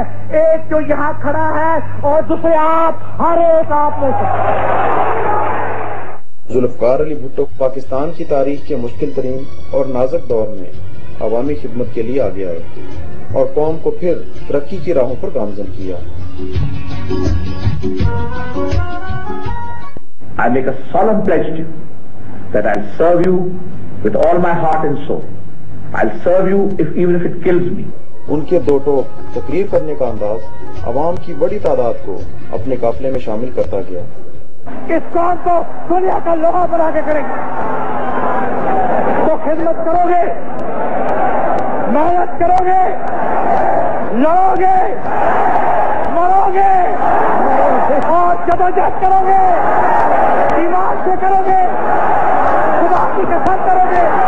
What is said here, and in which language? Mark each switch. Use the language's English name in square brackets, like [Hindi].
[Urdu] ایک جو یہاں کھڑا ہے اور دوسرے آپ، ہر ایک آپ میں سے۔ ذوالفقار علی بھٹو پاکستان کی تاریخ کے مشکل ترین اور نازک دور میں عوامی خدمت کے لیے آگے آئے اور قوم کو پھر ترقی کی راہوں پر گامزن کیا۔ [English] I make a solemn pledge to you that I'll serve you with all my heart and soul. I'll serve you even if it kills me. [Urdu] ان کے دو ٹوک تقریر کرنے کا انداز عوام کی بڑی تعداد کو اپنے قافلے میں شامل کرتا گیا۔ اس قوم کو دنیا کا لوہا بنا کے کریں گے تو خدمت کرو گے، محنت کرو گے، لڑو گے، مرو گے اور جدوجہد کرو گے، ایمان سے کرو گے، خدا کی قسم کرو گے۔